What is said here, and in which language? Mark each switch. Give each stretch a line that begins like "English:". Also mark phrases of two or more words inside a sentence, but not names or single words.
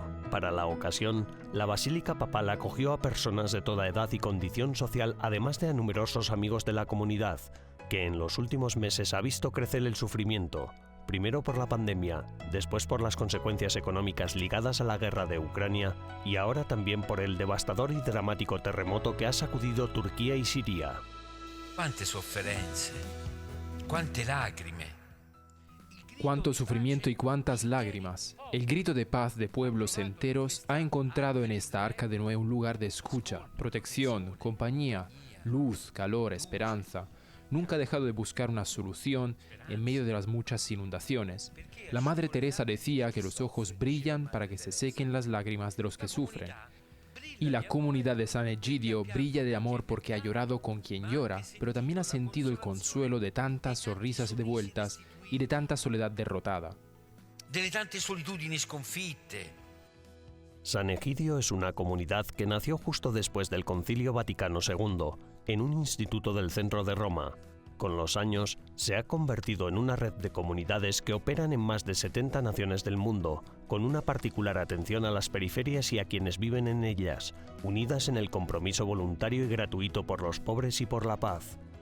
Spanish: Para la ocasión, la Basílica Papal acogió a personas de toda edad y condición social, además de a numerosos amigos de la comunidad, que en los últimos meses ha visto crecer el sufrimiento, primero por la pandemia, después por las consecuencias económicas ligadas a la guerra de Ucrania y ahora también por el devastador y dramático terremoto que ha sacudido Turquía y Siria.
Italian: Quante sofferenze, quante lacrime.
Spanish: Cuánto sufrimiento y cuántas lágrimas. El grito de paz de pueblos enteros ha encontrado en esta arca de Noé un lugar de escucha, protección, compañía, luz, calor, esperanza. Nunca ha dejado de buscar una solución en medio de las muchas inundaciones. La Madre Teresa decía que los ojos brillan para que se sequen las lágrimas de los que sufren. Y la comunidad de San Egidio brilla de amor porque ha llorado con quien llora, pero también ha sentido el consuelo de tantas sonrisas devueltas y de tanta soledad derrotada.
Italian: Delle tante solitudini sconfitte.
Spanish: San Egidio es una comunidad que nació justo después del Concilio Vaticano II, en un instituto del centro de Roma. Con los años, se ha convertido en una red de comunidades que operan en más de 70 naciones del mundo, con una particular atención a las periferias y a quienes viven en ellas, unidas en el compromiso voluntario y gratuito por los pobres y por la paz.